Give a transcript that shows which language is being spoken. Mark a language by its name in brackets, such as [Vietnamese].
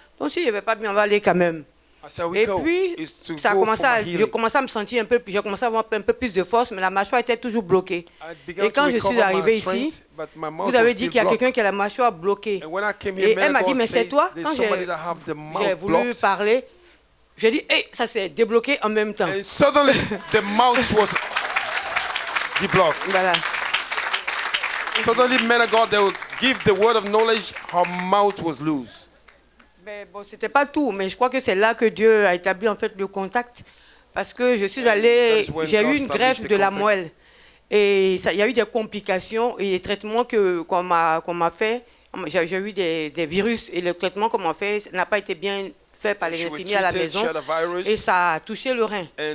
[French] Donc si je ne vais pas bien, on va aller quand même. Et puis, je commençais à me sentir un peu plus, j'ai commencé à avoir un peu plus de force, mais la mâchoire était toujours bloquée. Et quand je suis arrivée ici, vous avez dit qu'il y a quelqu'un qui a la mâchoire bloquée. Et elle m'a dit, mais c'est toi. Quand j'ai voulu parler, j'ai dit, hey, ça s'est débloqué en même temps. [English] And suddenly, the mouth was deblocked. [French] Voilà. [English] Suddenly, men of God, they would give the word of knowledge, her mouth was loose. [French] Mais bon, c'était pas tout, mais je crois que c'est là que Dieu a établi en fait le contact, parce que je suis allée, j'ai eu une greffe de la moelle et il y a eu des complications et les traitements qu'on m'a fait, j'ai eu des virus et le traitement qu'on m'a fait n'a pas été bien fait par les infirmiers à la maison et ça a touché le rein.